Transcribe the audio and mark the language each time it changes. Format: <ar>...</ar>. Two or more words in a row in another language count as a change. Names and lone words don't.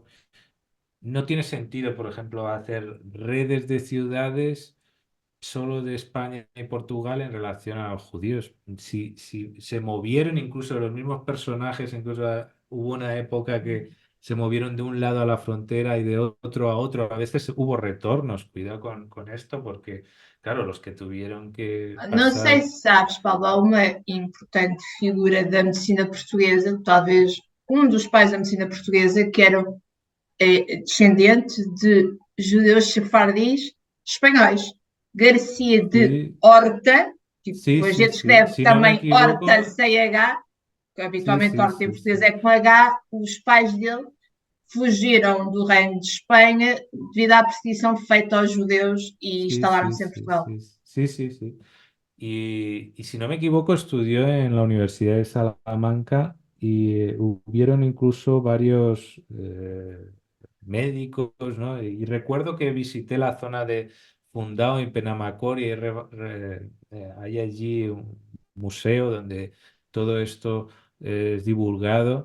<es>No tiene sentido, por ejemplo, hacer redes de ciudades solo de España y Portugal en relación a los judíos. Si se movieron incluso los mismos personajes, incluso hubo una época que se movieron de un lado a la frontera y de otro a otro. A veces hubo retornos, cuidado con esto, porque, claro, los que tuvieron que</es> <pt>Não sei</pt> <es>pasar.</es> <pt>se sabes, Paulo, há uma importante figura da medicina portuguesa, talvez um dos pais da medicina portuguesa, que era descendente de judeus sefardis espanhóis. Garcia de</pt> <es>Sí,</es> <pt>Horta, tipo,</pt> <es>sí,</es> <pt>a</pt> <es>sí,</es> <pt>gente</pt> <es>sí.</es> <pt>escreve</pt> <es>Si no me</es> <pt>também Horta</pt> <es>equivoco,</es> <pt>sem H, que</pt> <es>sí,</es> <pt>habitualmente</pt> <es>sí,</es> <pt>Horta em</pt> <es>sí,</es> <pt>português</pt> <es>sí.</es> <pt>é com H, os pais dele fugiram do reino de Espanha devido à perseguição feita aos judeus e</pt> <es>Sí, sí,</es> <pt>instalaram-se em</pt> <es>sí,</es> <pt>Portugal.</pt> <es>sí, sí, sí, sí. Y si no me equivoco, estudió en la Universidad de Salamanca y hubieron incluso varios médicos, ¿no? Y recuerdo que visité la zona de Fundão y Penamacor y hay allí un museo donde todo esto es divulgado.</es>